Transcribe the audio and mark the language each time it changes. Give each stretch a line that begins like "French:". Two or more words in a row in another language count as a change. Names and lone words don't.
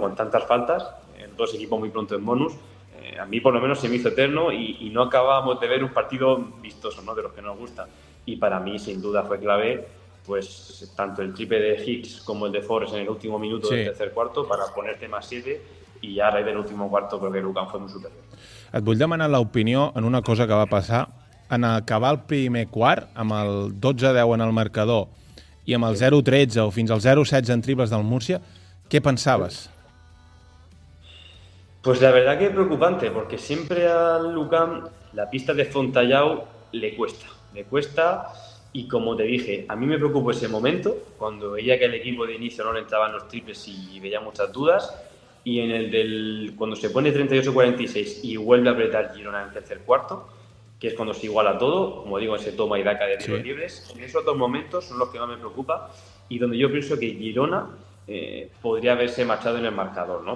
Spanish: Con tantas faltas, dos equipos muy pronto en bonus. A mí por lo menos se me hizo eterno y no acabábamos de ver un partido vistoso, ¿no? De los que nos gusta. Y para mí, sin duda, fue clave pues tanto el triple de Hicks como el de Forrest en el último minuto del tercer cuarto para ponerte más 7
Catalan: i ja a raïs de l'últim quart crec que l'UCAM
Spanish: fue muy superior.
Catalan: Et vull demanar l'opinió en una cosa que va passar. En acabar el primer quart, amb el 12-10 en el marcador i amb el 0-13 o fins al 0-16 en triples del Múrcia, Què pensaves?
Spanish: Pues la verdad que es preocupante, porque siempre al Lucam la pista de Fontallao le cuesta, y como te dije, a mí me preocupó ese momento, cuando veía que el equipo de inicio no le entraban los triples y veía muchas dudas, y en el cuando se pone 38-46 y vuelve a apretar Girona en el tercer cuarto, que es cuando se iguala todo, como digo, ese toma y daca de tiros libres, en esos dos momentos son los que más me preocupa y donde yo pienso que Girona podría haberse marchado en el marcador, ¿no?